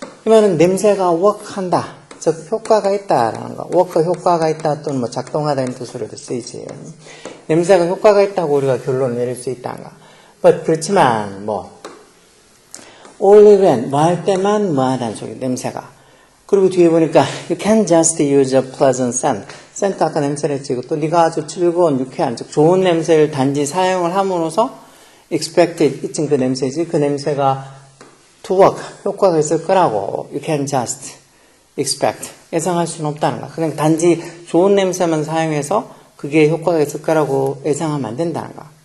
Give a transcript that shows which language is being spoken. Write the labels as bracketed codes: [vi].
[ko] 이 말은 냄새가 work한다. 즉 효과가 있다라는 거. work 효과가 있다 또는 뭐 작동하다는 뜻으로도 쓰이지. 냄새가 효과가 있다고 우리가 결론을 내릴 수 있다는 거. but 그렇지만 뭐 [en] only when [ko] 뭐 할 때만 뭐 하다는 소리. 냄새가. 그리고 뒤에 보니까 [en] you can just use a pleasant scent. [ko] scent 아까 냄새를 했지. 또 네가 아주 즐거운 유쾌한 즉 좋은 냄새를 단지 사용을 함으로써 expected 이쯤 그 냄새지. 그 냄새가 to work 효과가 있을 거라고 [en] you can just expect [ko] 예상할 수는 없다는 거야. 그냥 단지 좋은 냄새만 사용해서 그게 효과가 있을 거라고 예상하면 안 된다는 거야.